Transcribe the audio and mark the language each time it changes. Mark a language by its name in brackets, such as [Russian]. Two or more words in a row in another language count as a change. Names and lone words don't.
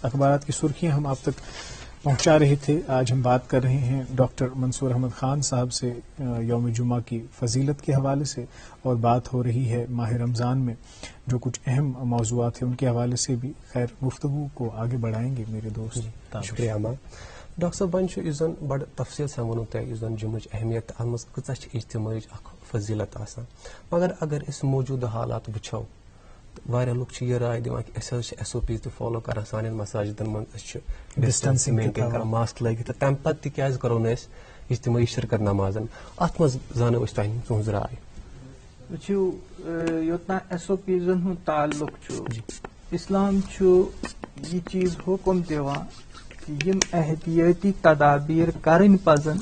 [Urdu] اخبارات کی سرخیاں ہم آپ تک پہنچا رہے تھے. آج ہم بات کر رہے ہیں ڈاکٹر منصور احمد خان صاحب سے یوم جمعہ کی فضیلت کے حوالے سے, اور بات ہو رہی ہے ماہ رمضان میں جو کچھ اہم موضوعات ہیں ان کے حوالے سے بھی. خیر گفتگو کو آگے بڑھائیں گے میرے دوست. شکریہ امان. [Kashmiri] ڈاکٹر صاحب ون بڑ تفصیل سان ونو تہ جمعہ اہمیت ات مز کۭژاہ چھِ اجتماعی فضیلت آسان, مگر اگر اس موجودہ حالات وچھو واریاہ لوگ چھِ یہ رائے دِوان کہ أسۍ حظ چھِ SOPs تہِ فالو کران سانٮ۪ن مساجدن منٛز, أسۍ چھِ [English] distancing maintain [Kashmiri] کران, ماسک لٲگِتھ, تہٕ تمہِ پتہٕ تہِ کیازِ کرو نہٕ أسۍ اجتماعی شرکت نمازن. اتھ منٛز زانو أسۍ تۄہہِ تُہنٛز راے. وٕچھِو یوٚتام SOPزن ہُنٛد تعلق چھُ, اسلام چھُ یہِ چیٖز حُکم دِوان کہ یِم احتیاطی تدابیر کرٕنۍ پزن,